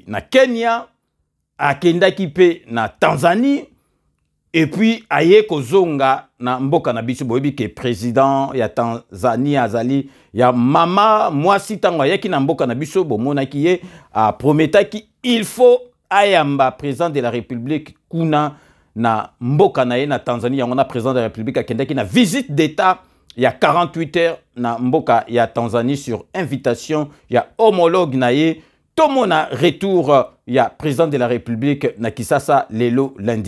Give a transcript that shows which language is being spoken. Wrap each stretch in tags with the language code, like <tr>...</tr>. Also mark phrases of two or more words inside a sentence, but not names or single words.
<ln>na Kenya akendaki pe na Tanzanie</ln> <fr>et puis</fr> <ln>aye kozonga na mboka na biso boyebi ke président ya Tanzanie azali ya mama mwasi tango ayaki na mboka na biso bomonaki ye a prometaki</ln> <fr>il faut</fr> <ln>ayamba</ln> <fr>président de la République</fr> <ln>kuna na mboka na ye na Tanzanie</ln> <fr>on a président de la République</fr> <ln>akendaki na</ln> <fr>visite d'état il y a 48 heures</fr> <ln>na mboka ya Tanzanie</ln> <fr>sur invitation il y a homologue</fr> <ln>na ye tomona</ln> <fr>retour il y a président de la République</fr> <ln>na Kisasa lelo lundi.</ln>